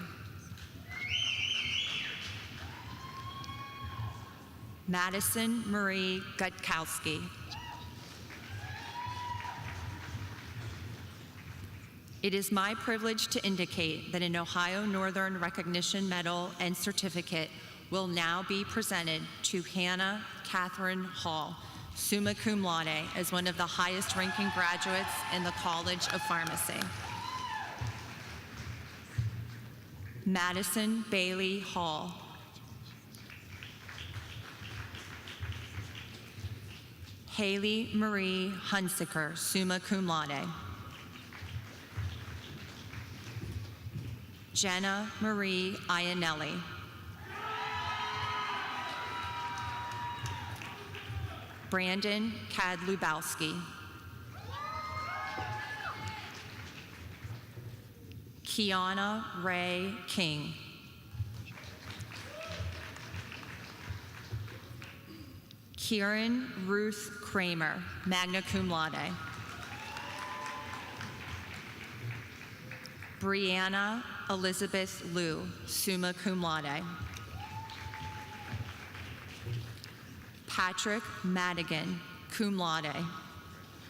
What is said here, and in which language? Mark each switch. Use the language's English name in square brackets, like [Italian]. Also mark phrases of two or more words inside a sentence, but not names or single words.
[English] Madison Marie Gutkowski. It is my privilege to indicate that an Ohio Northern Recognition Medal and Certificate will now be presented to Hannah Catherine Hall, [Latin] summa cum laude, [English] as one of the highest ranking graduates in the College of Pharmacy. Madison Bailey Hall. Haley Marie Hunsiker, [Latin] summa cum laude. [English] Jenna Marie Iannelli. Brandon Kadlubowski. Kiana Ray King. Kieran Ruth Kramer, [Latin] magna cum laude. [English] Brianna Elizabeth Liu, [Latin] summa cum laude. [English] Patrick Madigan, [Latin] cum laude.